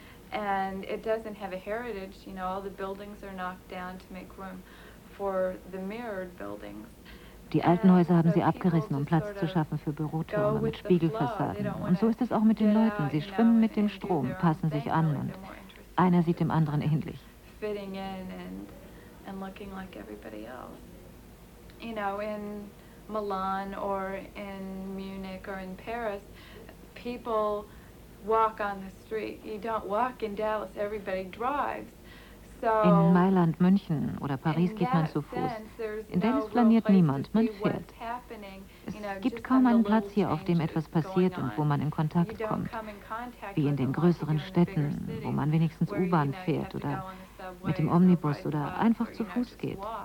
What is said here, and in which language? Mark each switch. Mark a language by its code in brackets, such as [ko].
[en] And it doesn't have a heritage, you know, all the buildings are knocked down to make room for the mirrored buildings. [de] Die alten Häuser haben sie abgerissen, um Platz zu schaffen für Bürotürme mit Spiegelfassaden. Und so ist es auch mit den Leuten. Sie schwimmen mit dem Strom, passen sich an und einer sieht dem anderen ähnlich. [en] Fitting in and looking like everybody else. You know, in Milan or in Munich or in Paris, people walk on the street. You don't walk in Dallas, everybody drives. So [de] in Mailand, München oder Paris geht man zu Fuß. In Dallas flaniert niemand, man fährt. Es gibt kaum einen Platz hier, auf dem etwas passiert und wo man in Kontakt kommt. Wie in den größeren Städten, wo man wenigstens U-Bahn fährt oder mit dem Omnibus oder einfach zu Fuß geht.